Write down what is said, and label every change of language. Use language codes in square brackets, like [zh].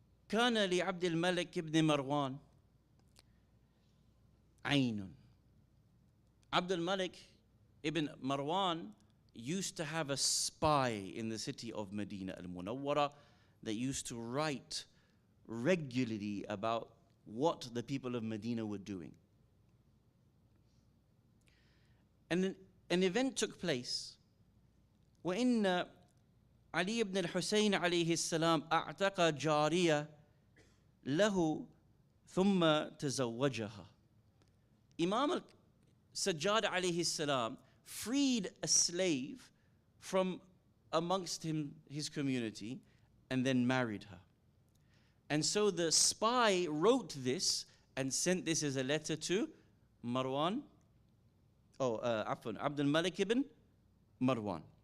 [ar] كان لعبد الملك ابن مروان عين. [en] Abdul Malik ibn Marwan used to have a spy in the city of Medina al-Munawwara that used to write regularly about what the people of Medina were doing. And an event took place [ar] وإن علي ibn al-Hussain عليه السلام أعتق جارية له ثم تزوجها. [en] Imam Sajjad alayhi salam freed a slave from amongst his community and then married her. And so the spy wrote this and sent this as a letter to Marwan, Abdul Malik ibn Marwan.